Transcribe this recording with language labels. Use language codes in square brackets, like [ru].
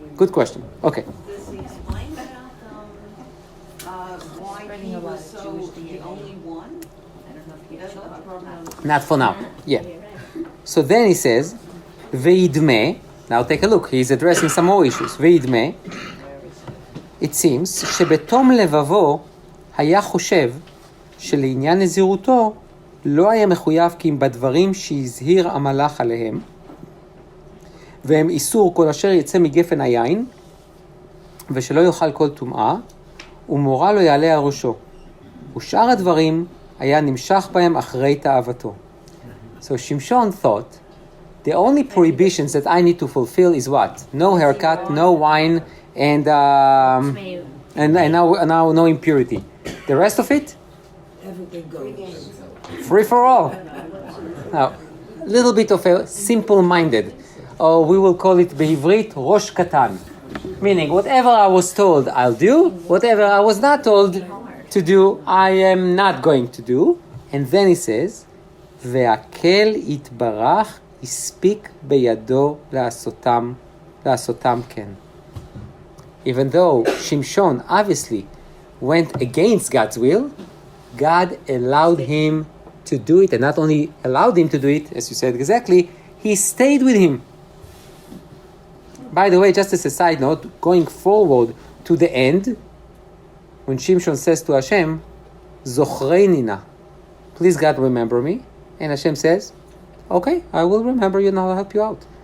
[en] Good question. Okay. Does he explain about why he was so the only one? That's what the problem. Not for now. Yeah. So then he says, Veidme. Now take a look. He's addressing some more issues. Veidme. It seems [he] שבתום לבבו היה חושב שלעניין נזירותו לא היה מחויב כי אם בדברים שהזהיר המלאך עליהם והם איסור כל אשר יצא מגפן היין ושלא יאכל כל טומאה ומורא לא יעלה על ראשו ושאר הדברים היה נמשך בהם אחרי תאוותו. [en] So Shimshon thought the only prohibitions that I need to fulfill is what? No haircut, no wine, and now no impurity. The rest of it? Everything goes. Free for all. Now, a little bit of a simple-minded, or we will call it [he] בעברית ראש קטן. [en] Meaning, whatever I was told, I'll do. Whatever I was not told to do, I am not going to do. And then he says, [he] והקל יתברך הספיק בידו לעשותם כן. [en] Even though Shimshon obviously went against God's will, God allowed him to do it, and not only allowed him to do it, as you said exactly, he stayed with him. By the way, just as a side note, going forward to the end, when Shimshon says to Hashem, [he] Zochreini na, [en] please God remember me, and Hashem says, okay, I will remember you and I'll help you out.